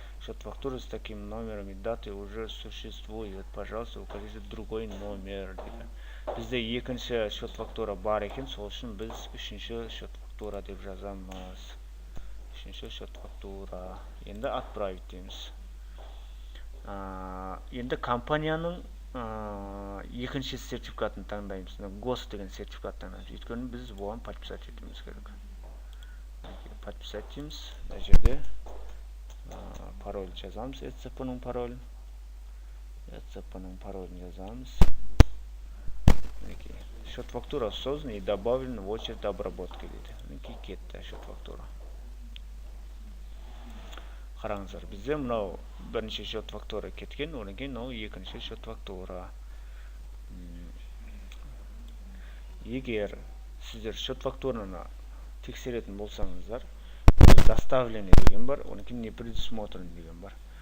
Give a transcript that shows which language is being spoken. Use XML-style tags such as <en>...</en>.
<ru>Счет фактуры с таким номером и датой уже существует. Пожалуйста, укажите другой номер дейді.</ru> <kk>Бізде екінші счет фактура бар екен, сол үшін біз үшінші счет фактура деп жазамыз. Үшінші счет фактура. Енді отправить дейміз. Енді компанияның екінші сертификатын таңдаймыз. ГОС деген сертификат таңдаймыз. Өйткені біз оған подписать етуіміз керек. Подписать дейміз. Мына жерде пароль жазамыз. ECP-ның паролін. ECP-ның паролін жазамыз.</kk> <ru>Счет фактура создан и добавлен в очередь обработки дейді.</ru> <kk>Кетті счет фактура. Қараңыздар, бізде мынау бірінші счет фактура кеткен, одан кейін мынау екінші счет фактура. Егер сіздер счет фактураны тексеретін болсаңыздар, доставление деген бар, одан кейін не предусмотрен деген бар.</kk>